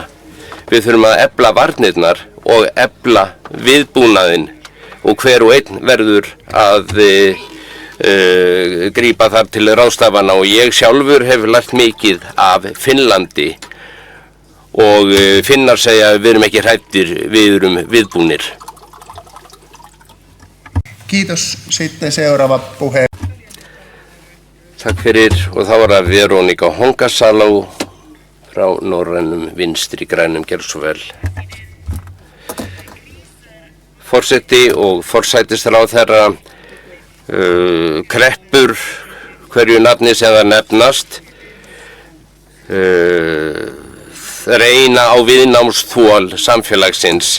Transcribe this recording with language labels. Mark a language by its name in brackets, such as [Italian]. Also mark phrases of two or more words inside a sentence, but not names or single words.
[Icelandic] Við þurfum að efla varnirnar og efla viðbúnaðinn og hver og einn verður að grípa þar til ráðstafana og ég sjálfur hef lært mikið af Finnlandi og Finnar segja að við erum ekki hræddir, við erum viðbúnir. [Finnish] Kiitos. Sitten seuraava puhe. [Icelandic] Takk fyrir, og þá var það Veronika Honkasaló frá Norrænum Vinstri grænum, gerðu svo vel. Forseti og forsætisráðherra kreppur hverju nafni sem það nefnast, reyna á viðnámsþol samfélagsins.